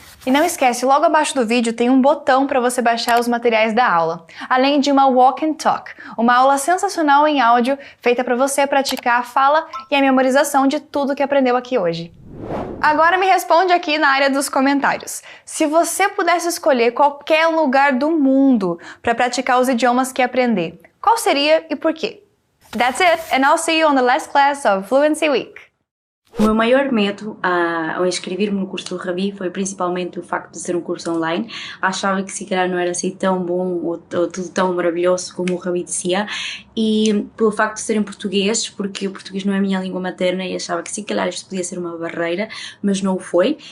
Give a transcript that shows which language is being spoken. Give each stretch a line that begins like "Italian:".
Portuguese: E não esquece, logo abaixo do vídeo tem um botão para você baixar os materiais da aula, além de uma Walk and Talk, uma aula sensacional em áudio feita para você praticar a fala e a memorização de tudo que aprendeu aqui hoje. Agora me responde aqui na área dos comentários. Se você pudesse escolher qualquer lugar do mundo para praticar os idiomas que aprender, qual seria e por quê?
English: That's it, and I'll see you on the last class of Fluency Week.
Portuguese: O meu maior medo ao inscrever-me no curso do Ravi foi principalmente o facto de ser um curso online. Achava que se calhar não era assim tão bom ou tudo tão maravilhoso como o Ravi dizia, e pelo facto de ser em português, porque o português não é a minha língua materna, e achava que se calhar isto podia ser uma barreira, mas não o foi.